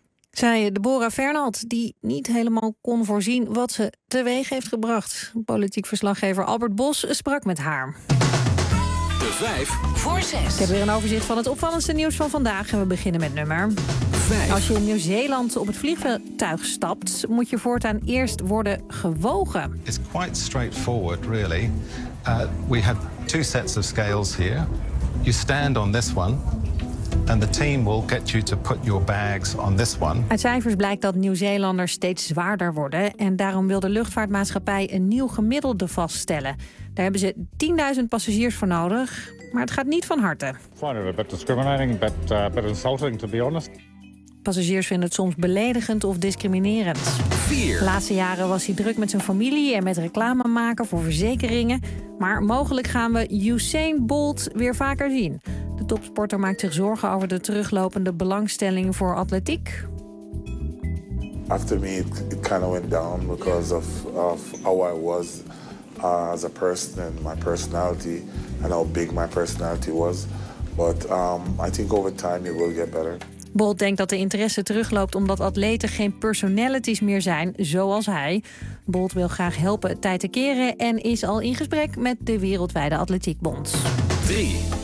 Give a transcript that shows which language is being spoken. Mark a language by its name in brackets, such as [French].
[Dutch] Zei Deborah Fernald, die niet helemaal kon voorzien wat ze teweeg heeft gebracht. Politiek verslaggever Albert Bos sprak met haar. De 5 voor 6. Ik heb weer een overzicht van het opvallendste nieuws van vandaag. En we beginnen met nummer 5. Als je in Nieuw-Zeeland op het vliegtuig stapt, moet je voortaan eerst worden gewogen. [English] It's quite straightforward, really. We have 2 sets of scales here. You stand on this one. And the team will get you to put your bags on this one. [Dutch] Uit cijfers blijkt dat Nieuw-Zeelanders steeds zwaarder worden. En daarom wil de luchtvaartmaatschappij een nieuw gemiddelde vaststellen. Daar hebben ze 10.000 passagiers voor nodig. Maar het gaat niet van harte. [English] I find it a bit discriminating, but insulting, to be honest. [Dutch] Passagiers vinden het soms beledigend of discriminerend. 4. De laatste jaren was hij druk met zijn familie en met reclame maken voor verzekeringen. Maar mogelijk gaan we Usain Bolt weer vaker zien. De topsporter maakt zich zorgen over de teruglopende belangstelling voor atletiek. [English] After me it kind of went down because of how I was as a person and my personality and how big my personality was. But I think over time it will get better. [Dutch] Bolt denkt dat de interesse terugloopt omdat atleten geen personalities meer zijn, zoals hij. Bolt wil graag helpen tijd te keren en is al in gesprek met de Wereldwijde Atletiekbond. 3.